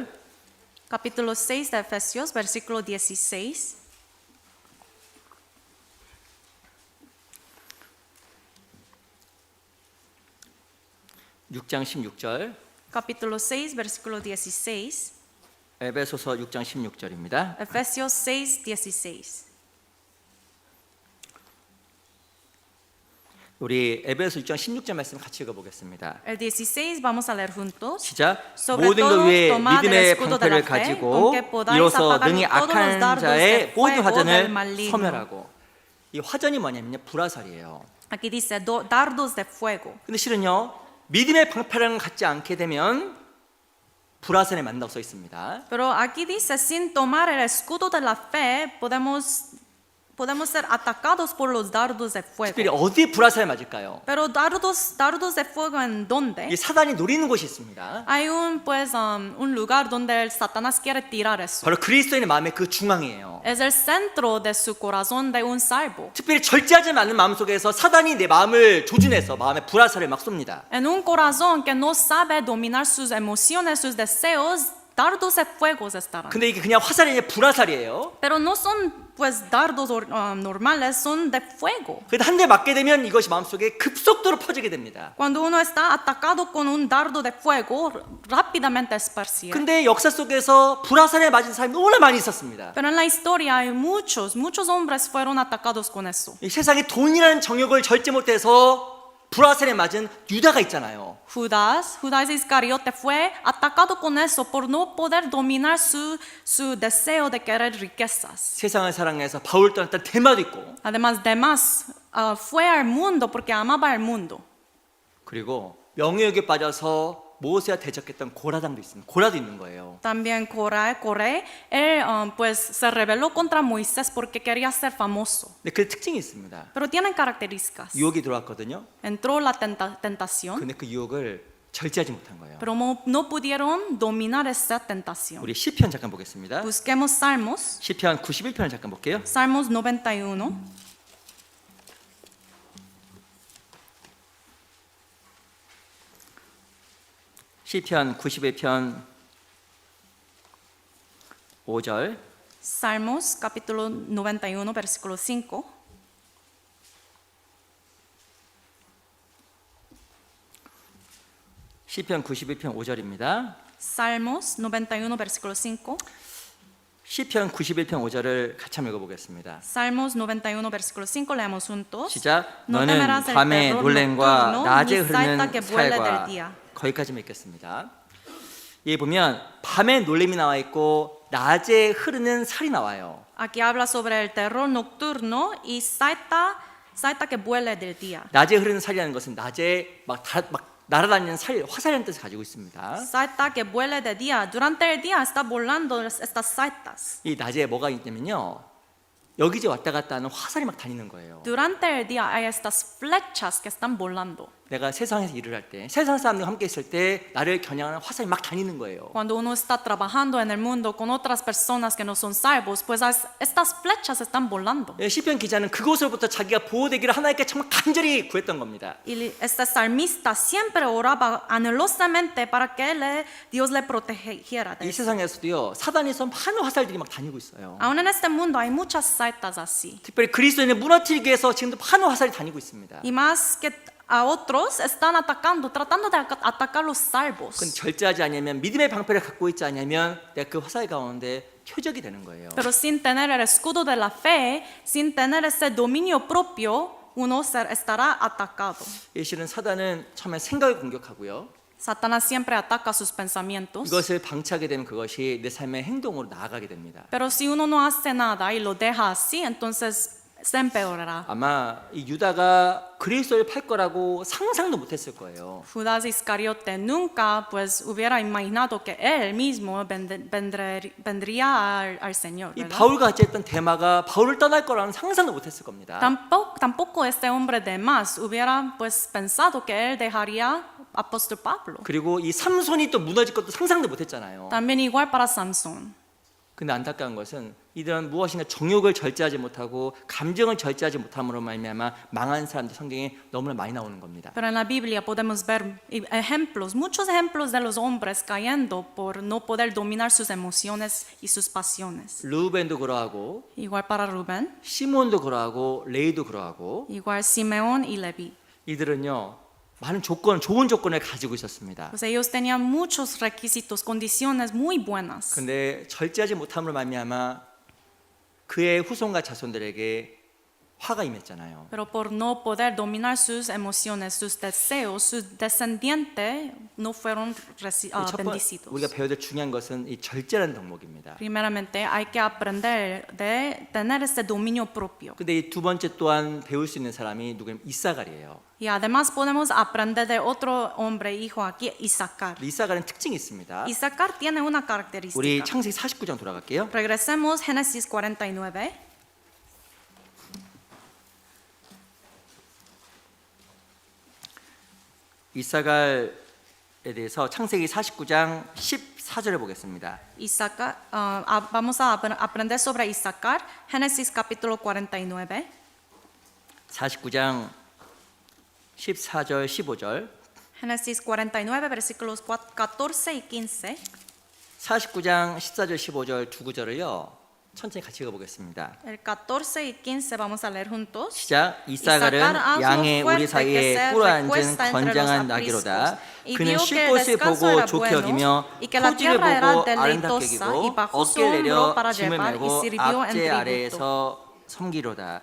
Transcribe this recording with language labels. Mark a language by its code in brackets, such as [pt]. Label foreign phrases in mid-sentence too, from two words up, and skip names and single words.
[es] Capítulo 6 de Efesios, versículo 16. [ko] (6장 16절) [es] Capítulo 6, versículo 16. [ko] 에베소서 6장 16절입니다. [es] Efesios 6, 16. [ko] 우리 에베소 6장 16절 말씀 같이 읽어보겠습니다. [es] El 16 vamos a leer juntos. [ko] 시작. [es] Sobre [ko] 모든 것 [es] todo, [ko] 위에 [es] tomad el [ko] 믿음의 [es] escudo de la [ko] 방패를 [es] fe, [ko] 가지고 [es] con que podáis [ko] 이로써 [es] apagar [ko] 능히 [es] todos los [ko] 악한 [es] dardos [ko] 자의 [es] del [ko] 모든 [es] fuego [ko] 화전을 [es] del maligno. [ko] 소멸하고. 이 화전이 뭐냐면요, 불화살이에요. [es] Aquí dice dardos de fuego. [ko] 근데 실은요, 믿음의 방패를 갖지 않게 되면 불화살에 만나고 써 있습니다. [es] Pero aquí dice, sin tomar el escudo de la fe, podemos ser atacados por los dardos de [ko] 특별히 [es] fuego. [ko] 어디에 불화살에 맞을까요? [es] Pero dardos de fuego, ¿en dónde? [ko] 이 사단이 노리는 곳이 있습니다. [es] Hay un lugar donde el Satanás quiere tirar eso. [ko] 바로 그리스도인의 마음의 그 중앙이에요. [es] Es el centro de su corazón de un salvo. [ko] 특별히 절제하지 않는 마음 속에서 사단이 내 마음을 조준해서 마음에 불화살을 막 쏩니다. [es] En un corazón que no sabe dominar sus emociones, sus deseos, dardos de fuego estarán. [ko] 근데 이게 그냥 화살이 아니라 불화살이에요. [es] Pero no son pues dardos normales, son de fuego. [ko] 그래도 한 대 맞게 되면 이것이 마음속에 급속도로 퍼지게 됩니다. [es] Cuando uno está atacado con un dardo de fuego, rápidamente esparcir. [ko] 근데 역사 속에서 불화살에 맞은 사람이 너무나 많이 있었습니다. [es] Pero en la historia hay muchos hombres fueron atacados con eso. [ko] 이 세상에 돈이라는 정욕을 절제 못해서 불화살에 맞은 유다가 있잖아요. [es] Judas Iscariote fue atacado con eso por no poder dominar su deseo de querer riquezas. [ko] 세상을 사랑해서 바울 떠났던 데마도 있고, [es] Además, fue al mundo porque amaba el mundo. [ko] 그리고 명예욕에 빠져서 모세와 대적했던 고라당도 있습니다. 고라도 있는 거예요. [es] También Coré, él pues se rebeló contra Moisés porque quería ser famoso. [ko] 근데 그 특징이 있습니다. [es] Pero tienen características. [ko] 유혹이 들어왔거든요. [es] Entró la tentación, [ko] 근데 그 유혹을 절제하지 못한 거예요. [es] pero no pudieron dominar esa tentación. [ko] 우리 시편 잠깐 보겠습니다. [es] Busquemos Salmos, [ko] 시편 91편을 잠깐 볼게요. [es] Salmos 91. [ko] 시편 91편 5절. [es] Salmos capítulo 91, versículo 5. [ko] 시편 91편 5절입니다. [es] Salmos 91, versículo 5. [ko] 시편 91편 5절을 같이 한번 읽어보겠습니다. [es] Salmos 91, versículo 5, leemos juntos. [ko] 시작. [es] No [ko] 너는 [es] temerás el [ko] 밤의 [es] terror [ko] 놀램과 [es] nocturno, [ko] 낮에 [es] ni saeta [ko] 흐르는 [es] que vuele del [ko] 살과 [es] día. [ko] 거기까지만 읽겠습니다. 여기 보면 밤에 놀림이 나와 있고 낮에 흐르는 살이 나와요. [es] Aquí habla sobre el terror nocturno y saeta Saeta que vuele del día. [ko] 낮에 흐르는 살이라는 것은 낮에 막 날아다니는 살, 화살이라는 뜻을 가지고 있습니다. [es] Saeta que vuele de día. Durante el día está volando estas saetas. [ko] 이 낮에 뭐가 있냐면요, 여기저기 왔다 갔다 하는 화살이 막 다니는 거예요. [es] Durante el día hay estas flechas que están volando. [ko] 내가 세상에서 일을 할 때, 세상 사람들과 함께 있을 때 나를 겨냥하는 화살이 막 다니는 거예요. [es] Cuando uno está trabajando en el mundo con otras personas que no son salvos, pues estas flechas están volando. [ko] 시편 기자는 그곳으로부터 자기가 보호되기를 하나님께 정말 간절히 구했던 겁니다. [es] Y este salmista siempre oraba anhelosamente para que Dios le protegiera. [ko] 이 세상에서도요, 사단에서 많은 화살들이 막 다니고 있어요. [es] Aún en este mundo hay muchas saetas así. [ko] 특별히 그리스도인을 무너뜨리기 위해서 지금도 많은 화살이 다니고 있습니다. [es] Y más que a otros están atacando, tratando de atacar los salvos. [ko] 그건 절제하지 않으면, 믿음의 방패를 갖고 있지 않으면 내가 그 화살 가운데 표적이 되는 거예요. [es] Pero sin tener el escudo de la fe, sin tener ese dominio propio, uno estará atacado. [ko] 이 실은 사단은 처음에 생각을 공격하고요. [es] Satanás siempre ataca sus pensamientos. [ko] 이것을 방치하게 되면 그것이 내 삶의 행동으로 나아가게 됩니다. [es] Pero si uno no hace nada y lo deja así, entonces se empeorará. [ko] 아마 이 유다가 그리스도를 팔 거라고 상상도 못했을 거예요. [es] Judas Iscariote nunca pues hubiera imaginado que él mismo vendría al Señor. [ko] 이 [es] ¿verdad? [ko] 바울과 같이 했던 데마가 바울을 떠날 거라는 상상도 못했을 겁니다. [es] Tampoco este hombre de más hubiera pues pensado que él dejaría apóstol Pablo. [ko] 그리고 이 삼손이 또 무너질 것도 상상도 못했잖아요. [es] También igual para Sansón. [ko] 근데 안타까운 것은 이들은 무엇인가 정욕을 절제하지 못하고 감정을 절제하지 못함으로 말미암아 망한 사람들 성경에 너무나 많이 나오는 겁니다. [es] Pero en la Biblia podemos ver ejemplos, muchos ejemplos de los hombres cayendo por no poder dominar sus emociones y sus pasiones. [ko] 르우벤도 그러하고 [es] Igual para Rubén, [ko] 시몬도 그러하고 레이도 그러하고 [es] igual Simeón y Leví. [ko] 이들은요 많은 좋은 조건을 가지고 있었습니다. [es] Pues ellos tenían muchos requisitos, condiciones muy buenas. [ko] 근데 절제하지 못함으로 말미암아 그의 후손과 자손들에게 화가 임했잖아요. [es] Pero por no poder dominar sus emociones, sus deseos, sus descendientes no fueron bendecidos. [ko] 우리가 배워야 될 중요한 것은 이 절제라는 덕목입니다. [es] Primeramente hay que aprender de tener ese dominio propio. [ko] 근데 이 두 번째 또한 배울 수 있는 사람이 누구냐면 이사갈이에요. [es] Y además podemos aprender de otro hombre hijo aquí, Isaacar. [ko] 이사갈은 특징이 있습니다. [es] Isaacar tiene una [ko] 우리 [es] característica. [ko] 창세기 49장 돌아갈게요. [es] Regresemos Génesis 49. [ko] 이사갈에 대해서 창세기 49장 14절을 보겠습니다. [es] Isaacar, vamos a aprender sobre Isaacar, Génesis capítulo 49. [ko] 49장 14절 15절. [es] Génesis 49, versículos 14 y 15. [ko] 49장 14절 15절 두 구절을요 천천히 같이 읽어보겠습니다. [es] El 14 y 15 vamos a leer juntos. [ko] 시작. 이사갈은 양의 우리 사이에 꿇어앉은 건장한 나귀로다. 그는 쉴 곳을 보고 좋게 여기며 토지를 보고 아름답게 여기고 어깨를 내려 짐을 메고 앞제 아래에서 섬기로다.